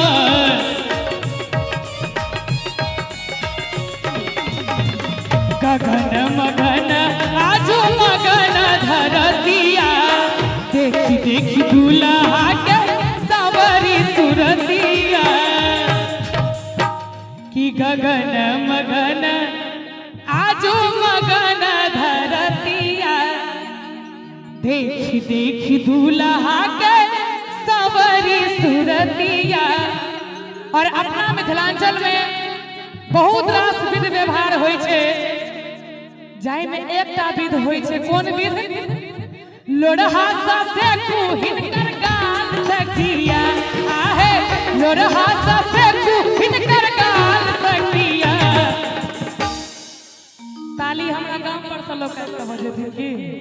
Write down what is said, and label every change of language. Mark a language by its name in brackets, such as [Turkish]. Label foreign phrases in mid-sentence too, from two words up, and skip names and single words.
[Maithili] गगन मगन आजू मगन धरतिया देखी देखी दूल्हा के सावरी सुरतिया कि गगन मगन आजू मगन धरतिया देखी देखी दूल्हा के सवरी सुरतिया। और अपना मिथिलांचल में बहुत रास विध व्यवहार होय छे जाय में एकटा विध होय छे कोन विध लोढ़हा से हिनकर गाल सखिया आहे लोढ़हा से हिनकर गाल सखिया ताली हमरा गांव पर से लोग कहते हो जे की